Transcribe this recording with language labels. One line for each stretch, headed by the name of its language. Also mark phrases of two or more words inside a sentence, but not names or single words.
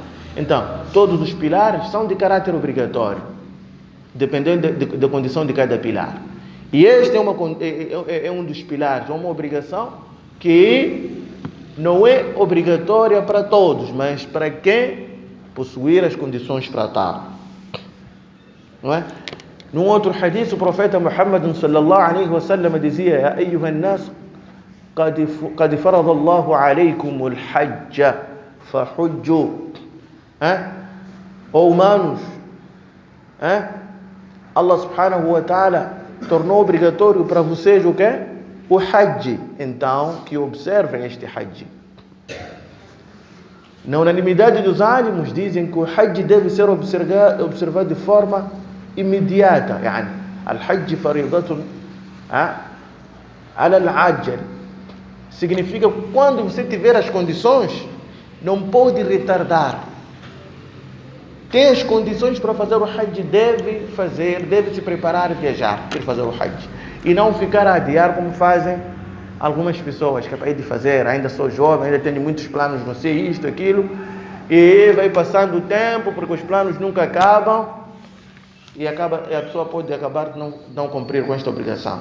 Portuguese: Então, todos os pilares são de caráter obrigatório, dependendo da condição de cada pilar. E este é um dos pilares, é uma obrigação que não é obrigatória para todos, mas para quem possuir as condições para tal, não é? Num outro hadith, o profeta Muhammad
Arabic: صلى الله عليه وسلم
Portuguese: dizia:
Arabic: يا أيها الناس قد فرض الله عليكم الحج فحجوا.
Portuguese: Ou humanos, Allah
Arabic: سبحانه وتعالى
Portuguese: tornou obrigatório para vocês o quê? O Hajj. Então, que observem este Hajj. Na unanimidade dos ânimos dizem que o Hajj deve ser observado de forma imediata.
Arabic: يعني، الحج فريضة على العجل.
Portuguese: Significa que quando você tiver as condições, não pode retardar. Tem as condições para fazer o Hajj, deve se preparar e viajar para fazer o Hajj. E não ficar a adiar como fazem algumas pessoas, que é de fazer, ainda sou jovem, ainda tenho muitos planos, não sei isto, aquilo, e vai passando o tempo, porque os planos nunca acabam, e a pessoa pode acabar de não cumprir com esta obrigação.